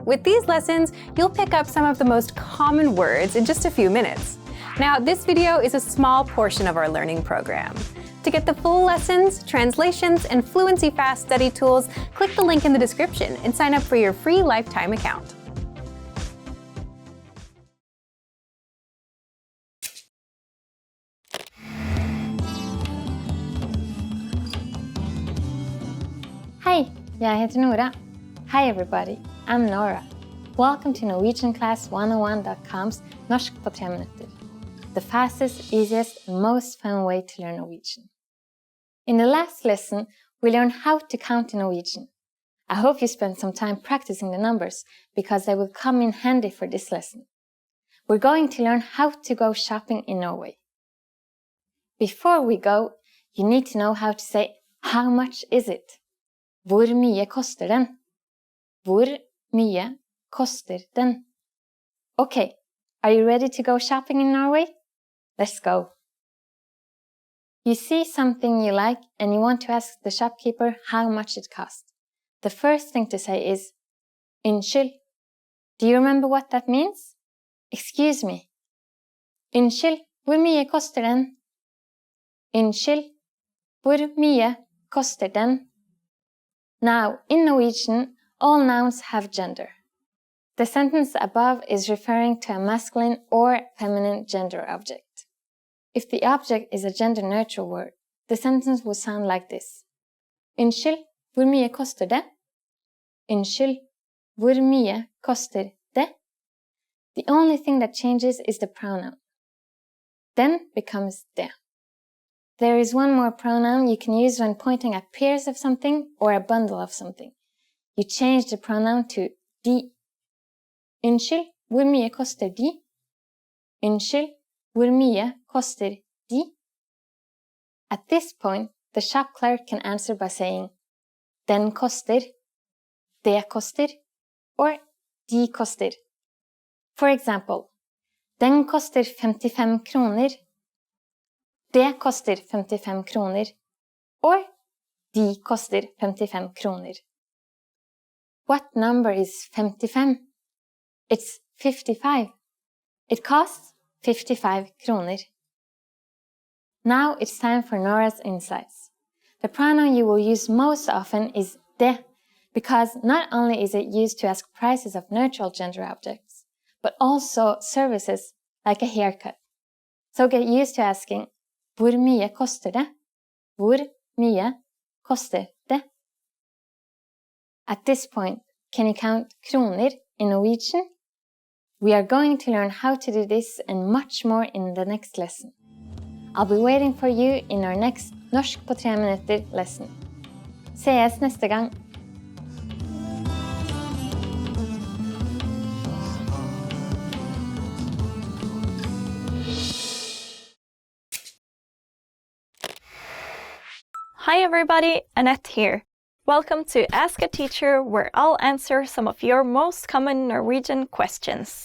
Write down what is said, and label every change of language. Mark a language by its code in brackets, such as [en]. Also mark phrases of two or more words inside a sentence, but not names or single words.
[en] With these lessons, you'll pick up some of the most common words in just a few minutes. Now, this video is a small portion of our learning program. To get the full lessons, translations, and Fluency Fast study tools, click the link in the description and sign up for your free lifetime account. [no] Hei, jeg heter Nora. [en] Hi everybody, I'm Nora. Welcome to NorwegianClass101.com's Norsk på 3 minutter. The fastest, easiest, and most fun way to learn Norwegian. In the last lesson, we learned how to count in Norwegian. I hope you spent some time practicing the numbers, because they will come in handy for this lesson. We're going to learn how to go shopping in Norway. Before we go, you need to know how to say, how much is it? [no] Hvor mye koster den? Hvor mye koster den? [en] Okay, are you ready to go shopping in Norway? Let's go. You see something you like and you want to ask the shopkeeper how much it costs. The first thing to say is, Unnskyld. Do you remember what that means? Excuse me. [no] Unnskyld, hvor mye koster den? Unnskyld, hvor mye koster den? [en] Now, in Norwegian, all nouns have gender. The sentence above is referring to a masculine or feminine gender object. If the object is a gender-neutral word, the sentence would sound like this. [no] Unnskyld, hvor mye koster det? Unnskyld, hvor mye koster det? [en] The only thing that changes is the pronoun. Den becomes det. There is one more pronoun you can use when pointing at pairs of something or a bundle of something. You change the pronoun to de. [no] Unnskyld, hvor mye koster de? Unnskyld, hvor mye koster de? [en] At this point, the shop clerk can answer by saying [no] den koster, det koster, [en] or [no] de koster. [en] For example, [no] den koster 55 kroner. Det koster 55 kroner, or de koster 55 kroner. [en] What number is 55? It's 55. It costs 55 kroner. Now it's time for Nora's insights. The pronoun you will use most often is det, because not only is it used to ask prices of neutral gender objects, but also services like a haircut. So get used to asking, [no] hvor mye koster det? Hvor mye koster det? [en] At this point, can you count kroner in Norwegian? We are going to learn how to do this and much more in the next lesson. I'll be waiting for you in our next Norsk på 3 minutter lesson. [no] Ses neste gang! [en] Hi everybody, Annette here. Welcome to Ask a Teacher, where I'll answer some of your most common Norwegian questions.